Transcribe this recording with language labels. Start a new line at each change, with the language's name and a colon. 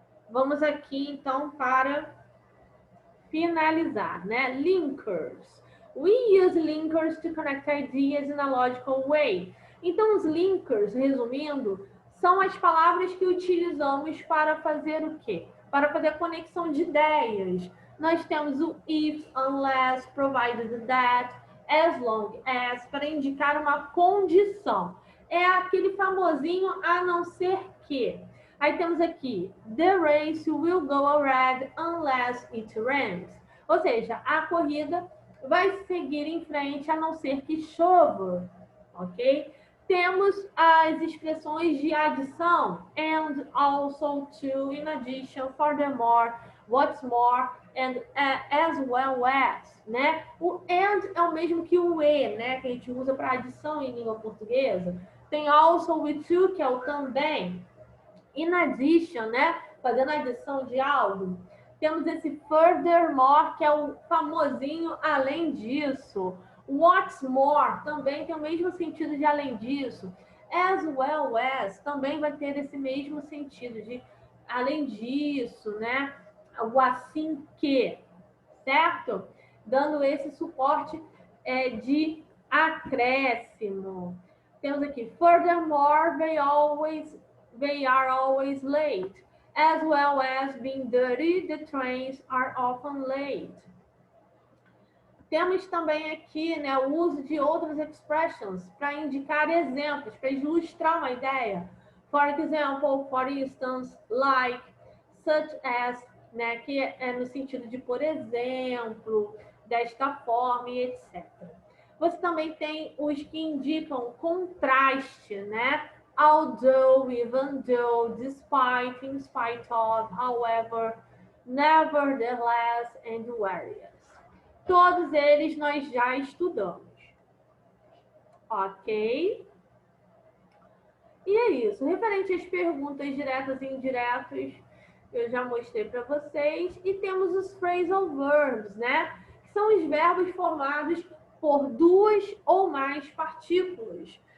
Portuguese: Vamos aqui, então, para finalizar, né?
English: Linkers. We use linkers to connect ideas in a logical way.
Portuguese: Então, os linkers, resumindo, são as palavras que utilizamos para fazer o quê? Para fazer a conexão de ideias. Nós temos o if, unless, provided that, as long as, para indicar uma condição. É aquele famosinho a não ser que. Aí temos aqui,
English: the race will go ahead unless it rains.
Portuguese: Ou seja, a corrida vai seguir em frente a não ser que chova, ok? Temos as expressões de adição,
English: and, also, to, in addition, furthermore, what's more, and as well as,
Portuguese: né? O and é o mesmo que o e, né? Que a gente usa para adição em língua portuguesa. Tem also with to, que é o também. In addition, né? Fazendo adição de algo. Temos esse furthermore, que é o famosinho além disso. What's more também tem o mesmo sentido de além disso. As well as também vai ter esse mesmo sentido de além disso, né? O assim que, certo? Dando esse suporte de acréscimo. Temos aqui,
English: furthermore, they are always late. As well as being dirty, the trains are often late.
Portuguese: Temos também aqui, né, o uso de outras expressions para indicar exemplos, para ilustrar uma ideia.
English: For example, for instance, like, such as,
Portuguese: né, que é no sentido de por exemplo, desta forma e etc. Você também tem os que indicam contraste, né?
English: Although, even though, despite, in spite of, however, nevertheless, and whereas.
Portuguese: Todos eles nós já estudamos. Ok? E é isso. Referente às perguntas diretas e indiretas, eu já mostrei para vocês. E temos os phrasal verbs, né? Que são os verbos formados por duas ou mais partículas.